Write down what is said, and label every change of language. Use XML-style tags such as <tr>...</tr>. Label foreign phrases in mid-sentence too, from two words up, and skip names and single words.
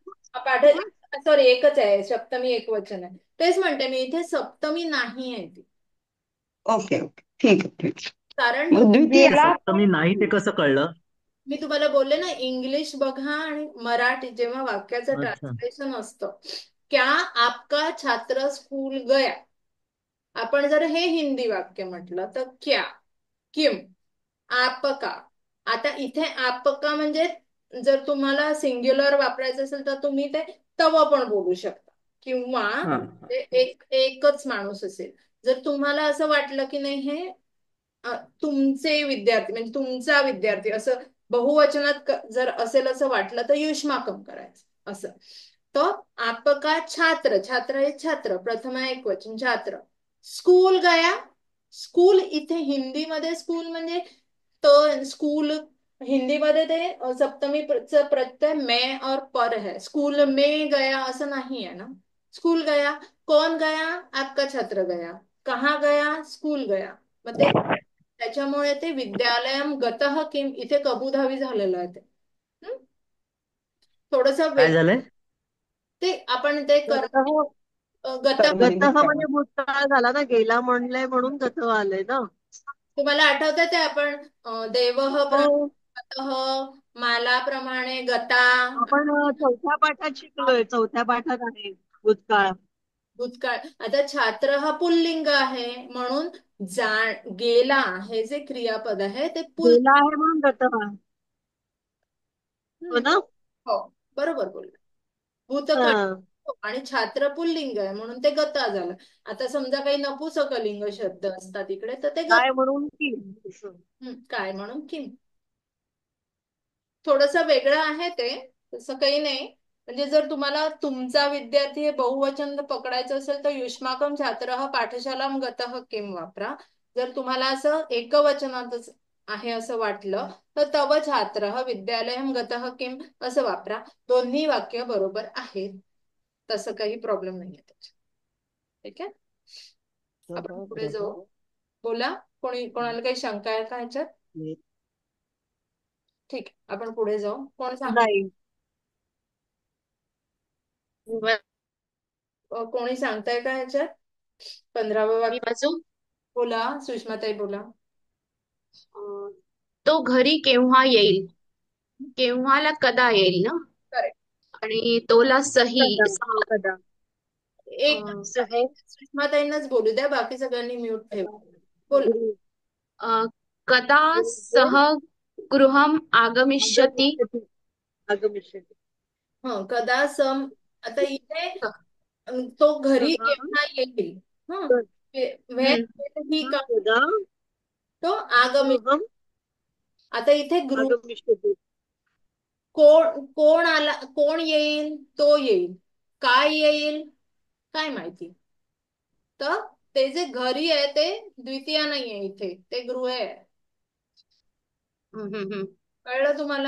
<mr>पाठ सॉरी एकच आहे, सप्तमी एक वचन आहे. तेच म्हणते मी, इथे सप्तमी नाही आहे ती.</mr> <en>OK OK</en> <mr>ठीक आहे ठीक आहे. कारण मग द्वितीय गेला सप्तमी नाही ते कसं कळलं? मी तुम्हाला बोलले ना, इंग्लिश बघा आणि मराठी जेव्हा वाक्याचं अच्छा. ट्रान्सलेशन असतं,</mr> <hi>क्या आपका छात्र स्कूल गया,</hi> <mr>आपण जर हे हिंदी वाक्य म्हटलं तर क्या, किम, आपका. आता इथे आपका म्हणजे जर तुम्हाला सिंग्युलर वापरायचं असेल तर तुम्ही ते तव पण बोलू शकता, किंवा हा एकच माणूस असेल. जर तुम्हाला असं वाटलं की नाही हे तुमचे विद्यार्थी म्हणजे तुमचा विद्यार्थी असं बहुवचनात जर असेल असं वाटलं तर युष्माकम करायचं असं. तर</mr> <hi>आपका छात्र,</hi> <mr>छात्र हे छात्र प्रथमा एक वचन छात्र.</mr> <hi>स्कूल गया,</hi> <mr>स्कूल इथे हिंदीमध्ये स्कूल म्हणजे स्कूल हिंदीमध्ये ते च प्रत्यय</mr> <hi>मैं और पर है. स्कूल में गया</hi> <mr>असं नाही आहे ना.</mr> <hi>स्कूल गया. कौन गया? आपका छात्र गया. कहाँ गया? स्कूल गया.</hi> <mr>मग ते त्याच्यामुळे ते</mr> <sa>विद्यालयम गतः किम</sa> <mr>इथे कबूधावी झालेलं आहे ते. हं? थोडस काय झालंय? ते आपण ते गतः गतः कर्मणी गतः कर्म म्हणजे भूतकाळ झाला ना, गेला म्हणलंय म्हणून गतः आलंय ना. तुम्हाला आठवतं ते आपण देवः हो, गतः मालाप्रमाणे गता आपण चौथ्या पाठात शिकलोय. चौथ्या पाठात आहे भूतकाळ. भूतकाळ. आता छात्र हा पुल्लिंग आहे म्हणून गेला हे जे क्रियापद आहे ते गेला आहे म्हणून गतः. हो हम्म, ना. हो बरोबर बोलला. भूतकाळ हा. आणि छात्र पुल्लिंग आहे म्हणून ते गता झालं. आता समजा काही नपुसकलिंग शब्द असतात इकडे तर ते काय म्हणून की असं. काय म्हणून किम. थोडस वेगळं आहे ते. तसं काही नाही. म्हणजे जर तुम्हाला तुमचा विद्यार्थी हे बहुवचन पकडायचं असेल तर</mr> <sa>युष्माकम छात्रः पाठशालां गतः किम</sa> <mr>वापरा. जर तुम्हाला असं एकवचनातच आहे असं वाटलं तर</mr> <sa>तव छात्रः विद्यालयं गतः किम</sa> <mr>असं वापरा. दोन्ही वाक्य बरोबर आहेत. तसं काही प्रॉब्लेम नाहीये त्याच्यात. ठीक आहे. आपण पुढे जाऊ. बोला. कोणाला काही शंका आहे का ह्याच्यात? ठीक आहे. आपण पुढे जाऊ. कोण सांग नाही. कोणी सांगताय का ह्याच्यात? 15वं मी वाक्य वाचू. बोला. सुषमाताई बोला. तो घरी केव्हा येईल. केव्हाला कदा येईल ना. करेक्ट. आणि तोला सही कदा कदा एक सह सुषमाताईंनाच बोलू द्या. बाकी सगळ्यांनी म्यूट ठेवा. बोला.</mr> <sa>कदा सह गृहम आगमिष्यति. आगमिष्यति आगमिष्यति. कदा सम.</sa> <mr>आता इथे तो घरी सह केव्हा येईल. हं. हम्म. ही का कदा तो आगमित. गृहम आता इथे गृह आगमिष्यति. कोण आला. कोण येईल. तो येईल. काय येईल काय माहिती. तर ते जे घरी आहे ते द्वितीय नाहीये इथे. ते गृह आहे. कळलं तुम्हाला.</mr>